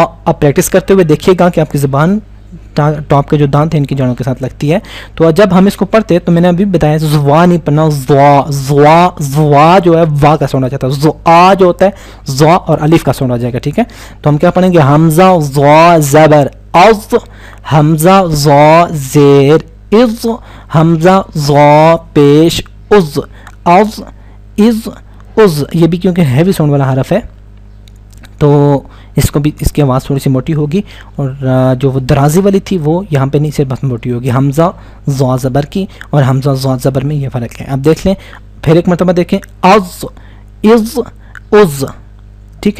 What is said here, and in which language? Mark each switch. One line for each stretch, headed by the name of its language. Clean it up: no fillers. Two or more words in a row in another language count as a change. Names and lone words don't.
Urdu: اب پریکٹس کرتے ہوئے دیکھیے گا کہ آپ کی زبان ٹاپ کے جو دانت ہیں ان کی جڑوں کے ساتھ لگتی ہے. تو جب ہم اس کو پڑھتے تو میں نے ابھی بتایا زوا نہیں پڑھنا, زوا زوا زوا جو ہے وا کا ساؤنڈ آ جاتا ہے, زوا جو ہوتا ہے زوا اور الف کا ساؤنڈ آ جائے گا, ٹھیک ہے. تو ہم کیا پڑھیں گے حمزہ زوا زبر از, حمزہ زوا زیر از, حمزہ زوا پیش از از از از. یہ بھی کیونکہ ہیوی ساؤنڈ والا حرف ہے تو اس کو بھی اس کی آواز تھوڑی سی موٹی ہوگی, اور جو وہ درازی والی تھی وہ یہاں پہ نہیں, صرف بس موٹی ہوگی. حمزہ زوا زبر کی اور حمزہ زوا زبر میں یہ فرق ہے. اب دیکھ لیں پھر ایک مرتبہ دیکھیں از از از, ٹھیک ہے.